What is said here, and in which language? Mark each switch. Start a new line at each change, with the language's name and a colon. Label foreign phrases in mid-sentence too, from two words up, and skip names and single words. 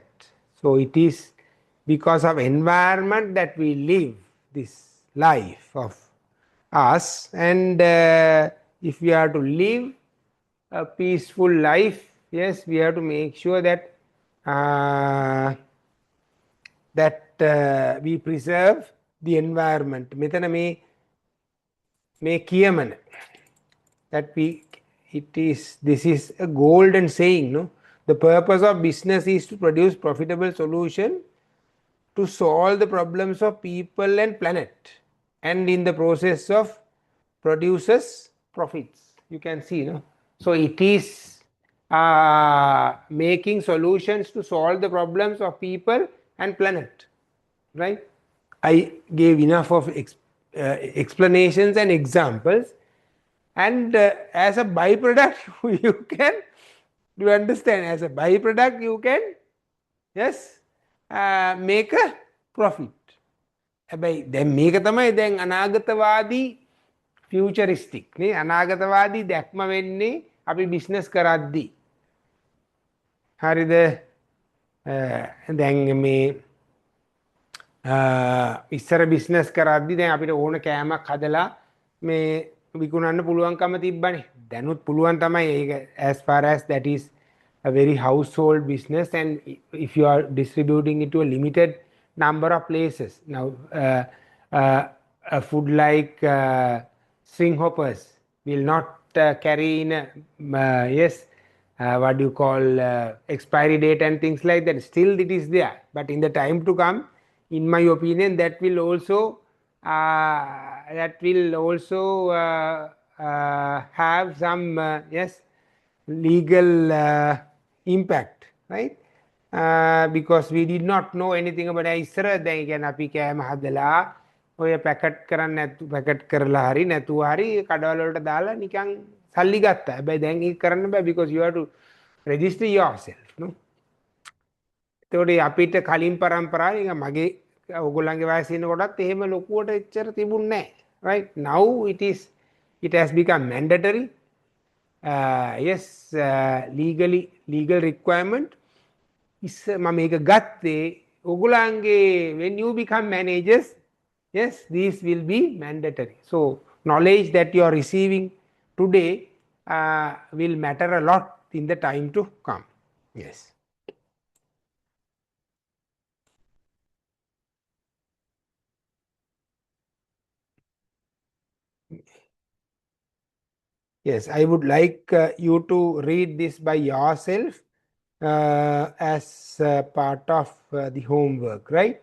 English: So it is because of environment that we live this life of us, and if we are to live a peaceful life, yes, we have to make sure that we preserve the environment.
Sinhala: මෙතන මේ කියමන
English: that this is a golden saying, no? The purpose of business is to produce profitable solution to solve the problems of people and planet, and in the process of produces profits. You can see, no? So it is making solutions to solve the problems of people and planet, right? I gave enough of explanations and examples, and as a byproduct you can, do you understand, as a byproduct you can, yes, make a profit.
Sinhala: හැබැයි දැන් මේක තමයි දැන් අනාගතවාදී ෆියුචරිස්ටික් නේ, අනාගතවාදී දැක්ම වෙන්නේ අපි බිස්නස් කරද්දී. හරිද? දැන් මේ ඉස්සර බිස්නස් කරද්දී දැන් අපිට ඕන කෑමක් හදලා මේ විකුණන්න පුළුවන්කම තිබ්බනේ. දැනුත් පුළුවන් තමයි ඒක,
English: as far as that is a very household business, and if you are distributing it to a limited number of places. Now a food like string hoppers will not carry in what do you call expiry date and things like that. Still it is there, but in the time to come, in my opinion, that will also have some legal impact, right? Because we did not know anything about
Sinhala: ඉස්සර දැන් කියන්නේ අපි කෑම හදලා ඔය පැකට් කරන්න නැතු පැකට් කරලා හරි නැතුව හරි කඩවල වලට දාලා නිකන් සල්ලි ගත්තා. හැබැයි දැන් ඒක කරන්න බෑ,
English: because you have to register yourself, no?
Sinhala: එතකොට අපිට කලින් පරම්පරාවේ නිකන් මගේ ඔයගොල්ලන්ගේ වයසේ ඉන්න කොටත් එහෙම ලොකුවට එච්චර තිබුණේ නැහැ,
English: right? Now it has become mandatory. Legal requirement.
Sinhala: මම මේක ගත්තේ ඔයගොල්ලන්ගේ,
English: when you become managers, yes, these will be mandatory. So knowledge that you are receiving today will matter a lot in the time to come. Yes. Yes, I would like you to read this by yourself as part of the homework, right?